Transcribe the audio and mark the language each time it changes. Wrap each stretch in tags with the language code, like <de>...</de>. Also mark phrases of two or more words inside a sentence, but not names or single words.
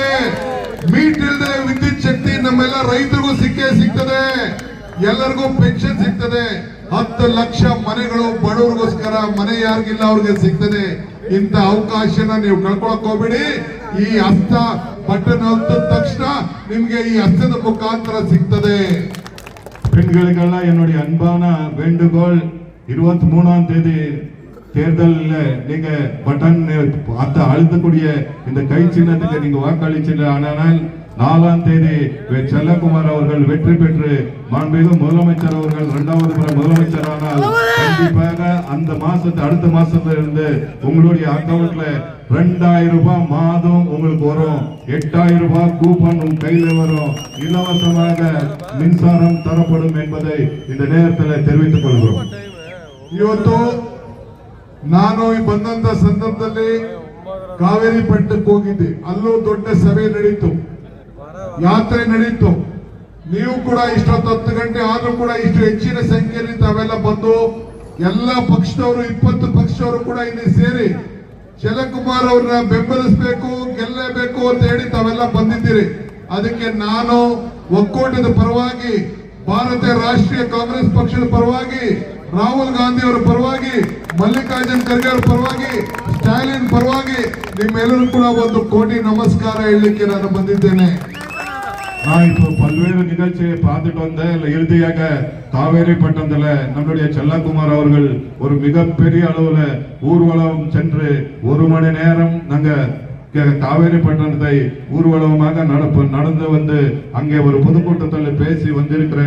<kn>ಮೀಟ್ ಇಲ್ಲದೆ ವಿದ್ಯುತ್ ಶಕ್ತಿ ನಮ್ಮೆಲ್ಲ ರೈತರಿಗೂ ಸಿಗ್ತದೆ. ಎಲ್ಲರಿಗೂ ಪೆನ್ಷನ್ ಸಿಗ್ತದೆ. 10 ಲಕ್ಷ ಮನೆಗಳು ಬಡವರಿಗೋಸ್ಕರ ಮನೆ ಯಾರಿಗಿಲ್ಲ ಅವ್ರಿಗೆ ಸಿಗ್ತದೆ. ಇಂಥ ಅವಕಾಶನ ನೀವು ಕಳ್ಕೊಳಕ್ ಹೋಗ್ಬೇಡಿ. ಈ ಹಸ್ತ ಬಟನ್ ಹೊತ್ತ ತಕ್ಷಣ ನಿಮ್ಗೆ ಈ ಹಸ್ತದ ಮುಖಾಂತರ ಸಿಗ್ತದೆ.</kn> <ta>பெண்களுக்கெல்லாம் என்னுடைய அன்பான வேண்டுகோள், 23ஆம் தேதி தேர்தலில் நீங்க பட்டன் அழுத்தக்கூடிய இந்த கை சின்னத்துக்கு நீங்க வாக்களிச்சீங்க. ஆனால் 4ஆம் தேதி செல்லகுமார் அவர்கள் வெற்றி பெற்று மாண்புமிகு முதலமைச்சர் அவர்கள் 2வது முறை முதலமைச்சர் ஆனால் கண்டிப்பாக அந்த அடுத்த மாசத்துல இருந்து உங்களுடைய அக்கவுண்ட்ல 2000 ரூபாய் மாதம் உங்களுக்கு வரும். 8000 ரூபாய் கூப்பன் உங்க கையில வரும். இலவசமாக மின்சாரம் தரப்படும் என்பதை இந்த நேரத்தில் தெரிவித்துக் கொள்கிறோம்.</ta> <kn>ಇವತ್ತು ನಾನು ಬಂದಂತ ಸಂದರ್ಭದಲ್ಲಿ ಕಾವೇರಿ ಪಟ್ಟಣಕ್ಕೆ ಹೋಗಿದ್ದೆ. ಅಲ್ಲೂ ದೊಡ್ಡ ಸಭೆ ನಡೀತು, ಯಾತ್ರೆ ನಡೀತು. ನೀವು ಕೂಡ ಇಷ್ಟೊತ್ತು 10 ಗಂಟೆ ಆದ್ರೂ ಕೂಡ ಇಷ್ಟು ಹೆಚ್ಚಿನ ಸಂಖ್ಯೆಯಲ್ಲಿ ತಾವೆಲ್ಲ ಬಂದು ಎಲ್ಲ ಪಕ್ಷದವರು 20 ಪಕ್ಷದವರು ಕೂಡ ಇಲ್ಲಿ ಸೇರಿ ಶರತ್ಕುಮಾರ್ ಅವ್ರನ್ನ ಬೆಂಬಲಿಸಬೇಕು, ಗೆಲ್ಲಬೇಕು ಅಂತ ಹೇಳಿ ತಾವೆಲ್ಲ ಬಂದಿದ್ದೀರಿ. ಅದಕ್ಕೆ ನಾನು ಒಕ್ಕೂಟದ ಪರವಾಗಿ, ಭಾರತೀಯ ರಾಷ್ಟ್ರೀಯ ಕಾಂಗ್ರೆಸ್ ಪಕ್ಷದ ಪರವಾಗಿ, ರಾಹುಲ್ ಗಾಂಧಿ ಅವರ ಪರವಾಗಿ, ಮಲ್ಲಿಕಾರ್ಜುನ್ ಖರ್ಗೆ ಅವರ ಪರವಾಗಿ, ಸ್ಟಾಲಿನ್ ಪರವಾಗಿ ನಿಮ್ಮೆಲ್ಲರೂ ಕೂಡ 1 ಕೋಟಿ ನಮಸ್ಕಾರ ಹೇಳಲಿಕ್ಕೆ ನಾನು ಬಂದಿದ್ದೇನೆ.</kn> <ta>நான் இப்போ பல்வேறு நிகழ்ச்சியை பார்த்துட்டு வந்தேன். இறுதியாக காவேரி பட்டணத்துல நம்மளுடைய செல்லகுமார் அவர்கள் ஒரு மிகப்பெரிய அளவுல ஊர்வலம் சென்று 1 மணி நேரம் நாங்க காவேரி பட்டணத்தை ஊர்வலமாக நடந்து வந்து அங்கே ஒரு பொதுக்கூட்டத்தில் பேசி வந்திருக்கிறேன்.</ta>